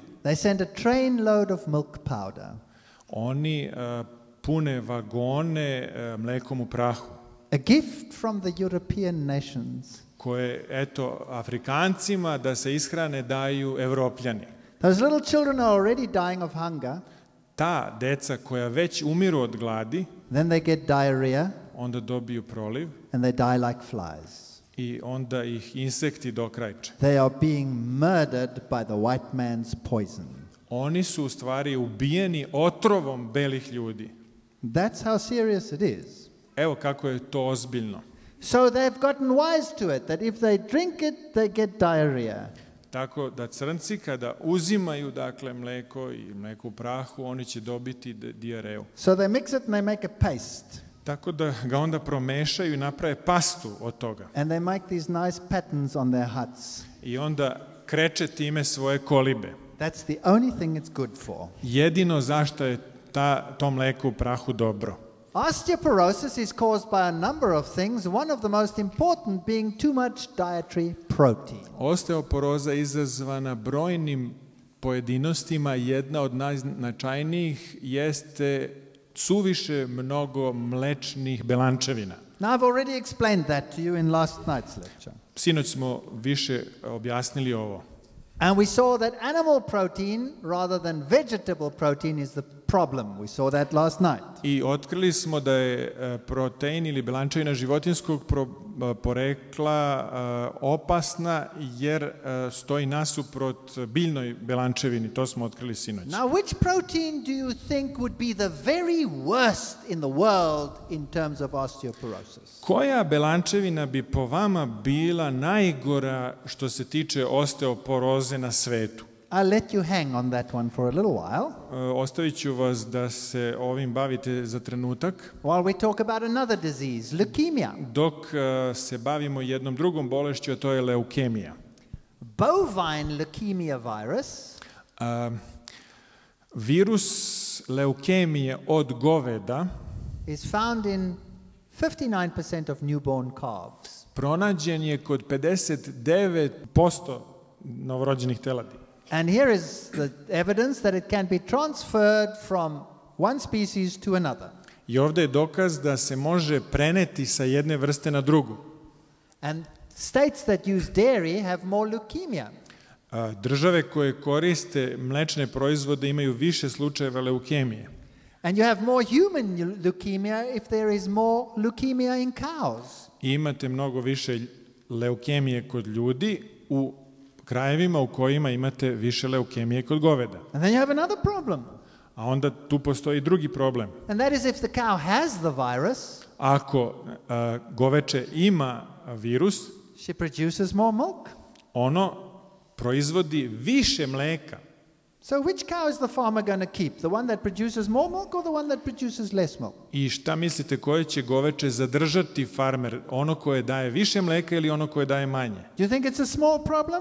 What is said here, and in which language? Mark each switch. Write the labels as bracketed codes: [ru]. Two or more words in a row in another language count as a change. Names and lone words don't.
[en] they send a train load of milk powder. [sr] Oni pune vagone mlekom u prahu. [en] A gift from the European nations. [sr] Koje, eto, Afrikancima da se ishrane daju Evropljani. [en] Those little children are already dying of hunger. [sr] Ta deca koja već umiru od gladi, [en] then they get diarrhea, [sr] onda dobiju proliv, [en] and they die like flies. [sr] I onda ih insekti dokrajče. [en] They are being murdered by the white man's poison. [sr] Oni su u stvari ubijeni otrovom belih ljudi. [en] That's how serious it is. [sr] Evo kako je to ozbiljno. [en] So they've gotten wise to it, that if they drink it, they get diarrhea. [sr] Tako da crnci kada uzimaju dakle mleko i mleko u prahu, oni će dobiti dijareju. [en] So they mix it and they make a paste. [sr] Tako da ga onda promešaju i naprave pastu od toga. [en] And they make these nice patterns on their huts. [sr] I onda kreče time svoje kolibe. [en] That's the only thing it's good for. [sr] Jedino zašto je to mleko u prahu dobro. [en] Osteoporosis is caused by a number of things, one of the most important being too much dietary protein. [sr] Osteoporoza je izazvana brojnim pojedinostima, jedna od najznačajnijih jeste suviše mnogo mlečnih belančevina. [en] Now I've already explained that to you in last night's lecture. [sr] Sinoć smo više objasnili ovo. [en] And we saw that animal protein rather than vegetable protein is the problem. We saw that last night. [sr] I otkrili smo da je protein ili belančevina životinskog porekla opasna jer stoji nasuprot biljnoj belančevini. To smo otkrili sinoć. [en] Now, which protein do you think would be the very worst in the world in terms of osteoporosis? [sr] Koja belančevina bi po vama bila najgora što se tiče osteoporoze na svetu? [en] I'll let you hang on that one for a little while. [sr] Ostavit ću vas da se ovim bavite za trenutak. [en] While we talk about another disease, leukemia. [sr] Dok se bavimo jednom drugom bolešću, a to je leukemija. [en] Bovine leukemia virus [sr] Virus leukemije od goveda [en] is found in 59% of newborn calves. [sr] pronađen je kod 59% novorođenih teladi. [en] And here is the evidence that it can be transferred from one species to another. [sr] I ovdje je dokaz da se može preneti sa jedne vrste na drugu. [en] And states that use dairy have more leukemia. [sr] Države koje koriste mlečne proizvode imaju više slučajeva leukemije. [en] And you have more human leukemia if there is more leukemia in cows. [sr] I imate mnogo više leukemije kod ljudi u krajevima u kojima imate više leukemije kod goveda. [en] And then you have another problem. [sr] A onda tu postoji drugi problem. [en] And that is if the cow has the virus, [sr] Ako goveče ima virus, [en] she produces more milk. [sr] ono proizvodi više mleka. [en] So which cow is the farmer going to keep? The one that produces more milk or the one that produces less milk? [sr] I šta mislite, koje će goveče zadržati farmer? Ono koje daje više mleka ili ono koje daje manje? [en] Do you think it's a small problem?